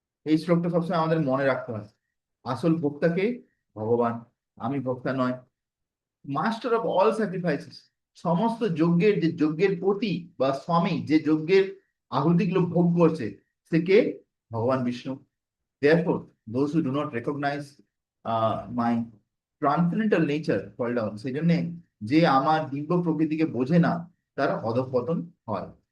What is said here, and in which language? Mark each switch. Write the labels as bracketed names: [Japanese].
[Bangla] এই শ্লোকটা সবসময় আমাদের মনে রাখতে হয়। আসল ভোক্তাকে ভগবান, আমি ভোক্তা নয়। [English] master of all sacrifices, [Bangla] সমস্ত যজ্ঞের যে যজ্ঞের পতি বা স্বামী, যে যজ্ঞের আহুতিগুলো ভোগ করছে, সে কে? ভগবান Vishnu. [English] Therefore, those who do not recognize my transcendental nature fall down. [Bangla] সেই জন্য যে আমার দিব্য প্রকৃতিকে বোঝে না, তার অধঃপতন হয়।